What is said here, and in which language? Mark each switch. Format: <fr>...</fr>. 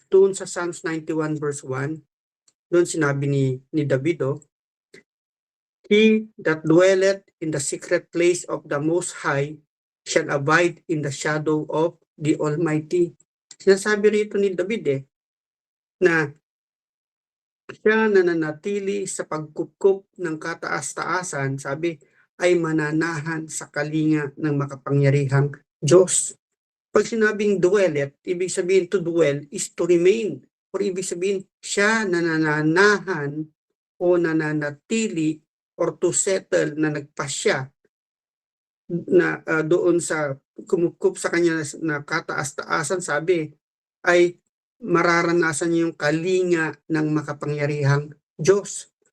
<tl>Doon sa Psalms 91 verse 1, doon sinabi ni David,</tl> <en>He that dwelleth in the secret place of the Most High shall abide in the shadow of the Almighty.</en> <tl>Sinasabi rito ni David na siya nananatili sa pagkupkup ng kataas-taasan, sabi, ay mananahan sa kalinga ng makapangyarihang Diyos. Pag sinabing dwelleth, ibig sabihin</tl> <en>to dwell is to remain.</en> <tl>Or ibig sabihin, siya nananahan o nananatili or to settle na nagpasya na doon sa kumukup sa kanya na kataas-taasan, sabi, ay mararanasan niya yung kalinga ng makapangyarihang Diyos.</tl>